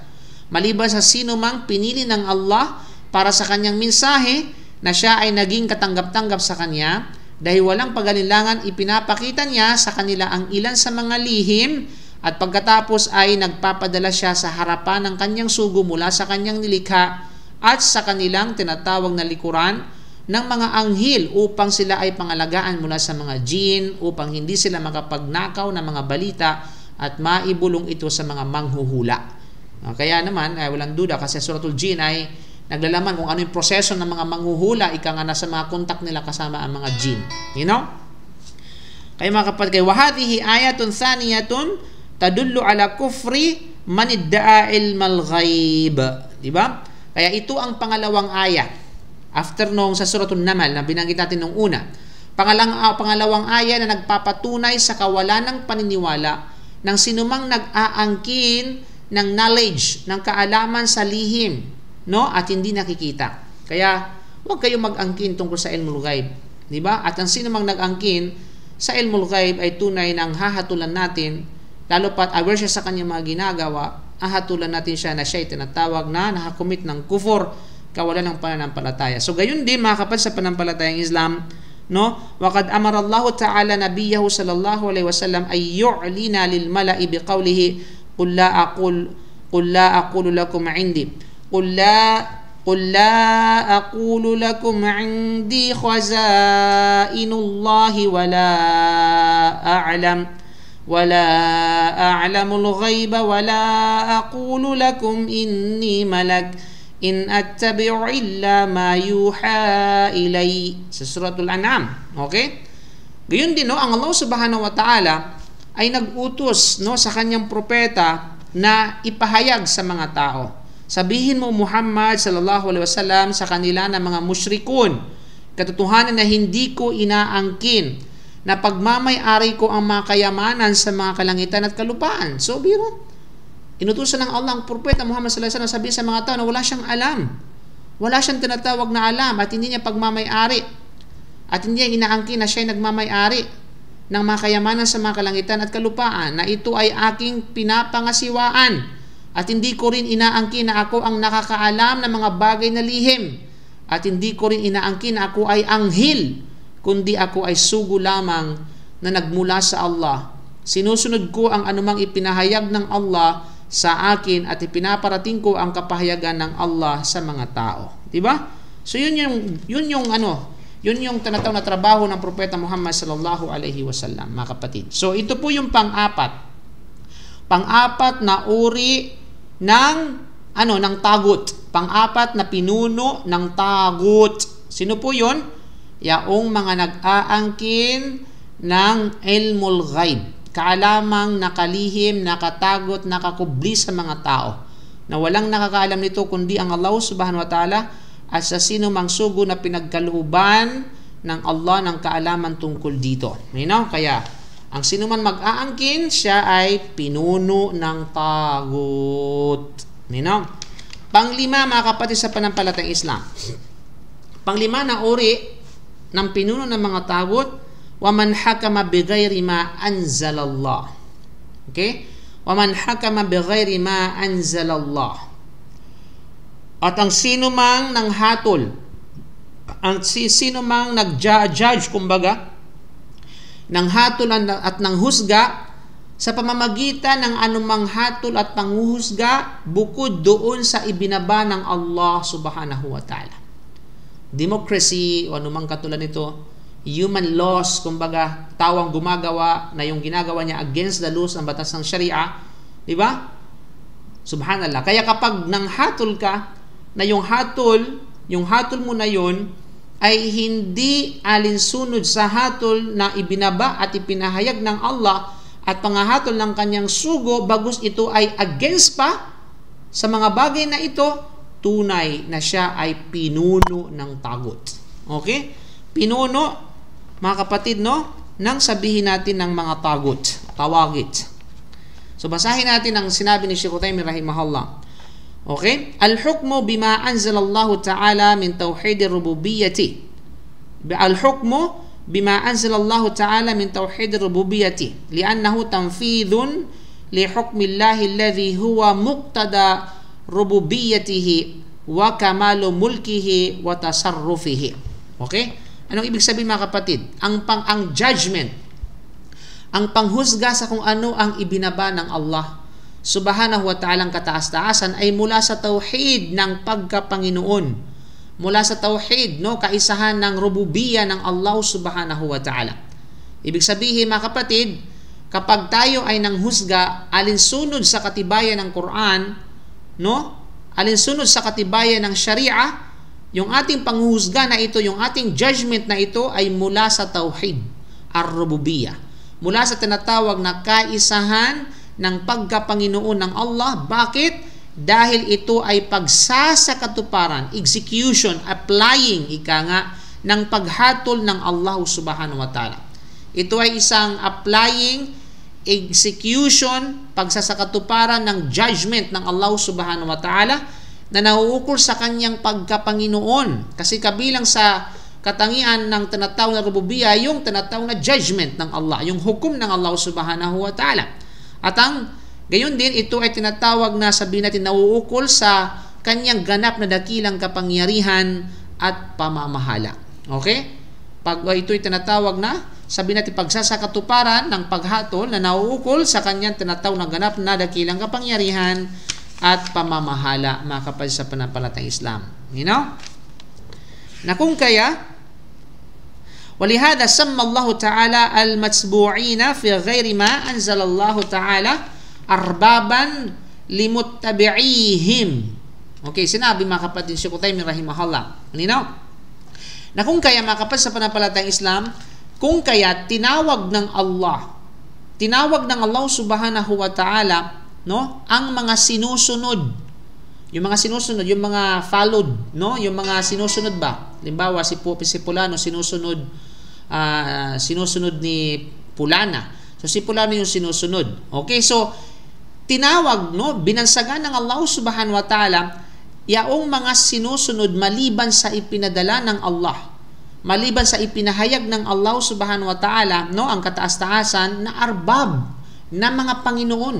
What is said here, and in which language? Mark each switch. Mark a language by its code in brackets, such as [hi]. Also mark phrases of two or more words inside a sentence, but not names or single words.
[tl] Maliban sa sino mang pinili ng Allah para sa kanyang mensahe na siya ay naging katanggap-tanggap sa kanya, dahil walang pag-alinlangan ipinapakita niya sa kanila ang ilan sa mga lihim at pagkatapos ay nagpapadala siya sa harapan ng kanyang sugo mula sa kanyang nilikha at sa kanilang tinatawag na likuran ng mga anghel upang sila ay pangalagaan mula sa mga jin, upang hindi sila makapagnakaw ng mga balita at maibulong ito sa mga manghuhula. Kaya naman, walang duda kasi suratul Jin ay naglalaman kung ano yung proseso ng mga manghuhula, ika nga nasa mga kontak nila kasama ang mga jin. [en] You know? [tl] Kaya mga kapatid, [ar] وهذه آية ثانية تدل على كفر من ادعى علم الغيب. [tl] Diba? Kaya ito ang pangalawang ayat. After nung sa suratul Namal na binanggit natin nung una. Pangalawang ayat na nagpapatunay sa kawalan ng paniniwala ng sinumang nag-aangkin ng knowledge, ng kaalaman sa lihim, no? At hindi nakikita. Kaya huwag kayong mag-angkin tungkol sa [ar] علم الغيب, [tl] di ba? At ang sino mang nag-angkin sa [ar] علم الغيب [tl] ay tunay nang hahatulan natin, lalo pat aware siya sa kanyang mga ginagawa, hahatulan natin siya na siya ay tinatawag na nakakumit ng kufur, kawalan ng pananampalataya. So gayon din mga kapatid sa pananampalatayang Islam, no? [ar] وقد أمر الله تعالى نبيه صلى الله عليه وسلم أن يعلن للملأ بقوله قل لا أقول لكم عندي قل لا أقول لكم عندي خزائن الله ولا أعلم الغيب ولا أقول لكم إني ملك إن أتبع إلا ما يوحى إلي. [tl] Sa Suratul An'am. Okay? Gayun din, no? Ang Allah [ar] سبحانه وتعالى [tl] ay nag-utos, no, sa kanyang propeta na ipahayag sa mga tao. Sabihin mo, [ar] محمد صلى الله عليه وسلم, [tl] sa kanila na mga musyrikun, katotohanan na hindi ko inaangkin na pagmamay-ari ko ang mga kayamanan sa mga kalangitan at kalupaan. So, biro, inutusan ng Allah ang propeta Muhammad [ar] صلى الله عليه وسلم, [tl] sabihin sa mga tao na wala siyang alam. Wala siyang tinatawag na alam at hindi niya pagmamay-ari. At hindi niya inaangkin na siya ay nagmamay-ari ng mga kayamanan sa mga kalangitan at kalupaan, na ito ay aking pinapangasiwaan at hindi ko rin inaangkin na ako ang nakakaalam ng mga bagay na lihim, at hindi ko rin inaangkin na ako ay anghel, kundi ako ay sugo lamang na nagmula sa Allah. Sinusunod ko ang anumang ipinahayag ng Allah sa akin at ipinaparating ko ang kapahayagan ng Allah sa mga tao. Diba? So yun yung tinatawag na trabaho ng propeta Muhammad [ar] صلى الله عليه وسلم, [tl] mga kapatid. So ito po yung pang-apat na uri ng ng tagut. Pang-apat na pinuno ng tagut. Sino po 'yon? Yaong mga nag-aangkin ng ilmul ghaib, kaalamang nakalihim, nakatagot, nakakubli sa mga tao, na walang nakakaalam nito kundi ang Allah [ar] سبحانه وتعالى, [tl] at sa sino mang sugo na pinagkalooban ng Allah ng kaalaman tungkol dito. Kaya ang sino man mag-aangkin, siya ay pinuno ng tagut. Panglima, mga kapatid sa panampalatayang Islam. Panglima na uri ng pinuno ng mga tagut, [ar] ومن حكم بغير ما أنزل الله. [tl] Okay? [ar] ومن حكم بغير ما أنزل الله. [tl] At ang sino mang nanghatol, ang sino mang nag-judge, kumbaga, nanghatol at nanghusga sa pamamagitan ng anumang hatol at panghuhusga bukod doon sa ibinaba ng Allah [ar] سبحانه وتعالى. [tl] Democracy o anumang katulad nito, [en] human laws, [tl] kumbaga, tawang gumagawa na yung ginagawa niya [en] against the laws [tl] ng batas ng Sharia, di ba? Subhanallah. Kaya kapag nanghatol ka, na yung hatol mo na yon ay hindi alinsunod sa hatol na ibinaba at ipinahayag ng Allah at pangahatol ng kanyang sugo, bagus ito ay against pa sa mga bagay na ito, tunay na siya ay pinuno ng tagut. Okay? Pinuno, mga kapatid, no? Nang sabihin natin ng mga tagut, tawagit. So basahin natin ang sinabi ni Shaykh Uthaymeen rahimahullah. [ar] Okay? الحكم بما أنزل الله تعالى من توحيد الربوبية. الحكم بما أنزل الله تعالى من توحيد الربوبية لأنه تنفيذ لحكم الله الذي هو مقتضى ربوبيته وكمال ملكه وتصرفه. [tl] Okay? Anong ibig sabihin, mga kapatid? Ang judgment, ang panghusga sa kung ano ang ibinaba ng Allah [ar] سبحانه وتعالى, [tl] ang kataas-taasan, ay mula sa tauhid ng pagkapanginoon, mula sa tauhid, no, kaisahan ng rububiyya ng Allah [ar] سبحانه وتعالى. [tl] Ibig sabihin, mga kapatid, kapag tayo ay nanghusga alinsunod sa katibayan ng Quran, no, alinsunod sa katibayan ng Sharia, yung ating panghuhusga na ito, yung ating judgment na ito ay mula sa [ar] توحيد الربوبية, [tl] mula sa tinatawag na kaisahan ng pagkapanginoon ng Allah. Bakit? Dahil ito ay pagsasakatuparan, execution, applying, ng paghatol ng Allah [ar] سبحانه وتعالى. [tl] Ito ay isang applying, execution, pagsasakatuparan ng judgment ng Allah [ar] سبحانه وتعالى [tl] na nauukol sa kanyang pagkapanginoon. Kasi kabilang sa katangian ng tinatawag na rububiyya, yung tinatawag na judgment ng Allah, yung hukom ng Allah [ar] سبحانه وتعالى. [tl] At gayon din, ito ay tinatawag na, sabihin natin, nauukol sa kanyang ganap na dakilang kapangyarihan at pamamahala. Okay? Pag ito ay tinatawag na, sabihin natin, pagsasakatuparan ng paghatol na nauukol sa kanyang tinatawag na ganap na dakilang kapangyarihan at pamamahala, mga kapatid sa panampalatayang Islam. Na kung kaya, [ar] ولهذا سمى الله تعالى المتبوعين في غير ما أنزل الله تعالى أربابا لمتبعيهم. [tl] Okay, sinabi, mga kapatid, Shaykh Uthaymeen rahimahullah. Na kung kaya, mga kapatid sa panampalatayang Islam, kung kaya tinawag ng Allah tinawag ng Allah [ar] سبحانه وتعالى, [tl] no, ang mga sinusunod. Yung mga sinusunod, yung mga followed, no, yung mga sinusunod ba? Halimbawa, si Pulano sinusunod ni Pulana. So si Pulano yung sinusunod. Okay, so tinawag, no, binansagan ng Allah [ar] سبحانه وتعالى [tl] yaong mga sinusunod maliban sa ipinadala ng Allah, maliban sa ipinahayag ng Allah [ar] سبحانه وتعالى, [tl] no, ang kataas-taasan na arbab, na mga Panginoon.